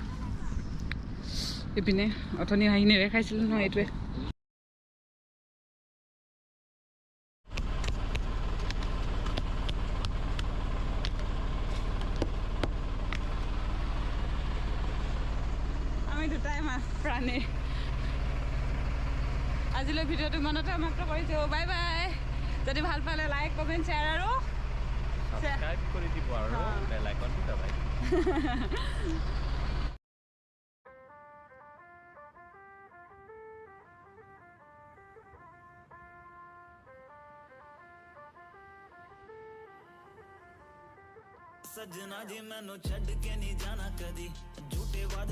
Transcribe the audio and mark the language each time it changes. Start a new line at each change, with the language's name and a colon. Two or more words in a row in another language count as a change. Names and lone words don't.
Assamese: ইপিনে অথনি হাঁহিনেৰে খাইছিলোঁ নহয় এইটোৱে আমি দুটাই মাছ প্ৰাণী আজিলৈ ভিডিঅ'টো ইমানতে সমাপ্ত কৰিছোঁ
English: bye bye
Assamese: যদি ভাল পালে
English: like comment share
Assamese: আৰু সাবস্ক্ৰাইব কৰি দিব আৰু বেল আইকনটো দবাই
Punjabi: ਸਜਣਾ ਜੀ ਮੈਨੂੰ ਛੱਡ ਕੇ ਨਹੀਂ ਜਾਣਾ ਕਦੀ ਝੂਠੇ ਵਾਦੇ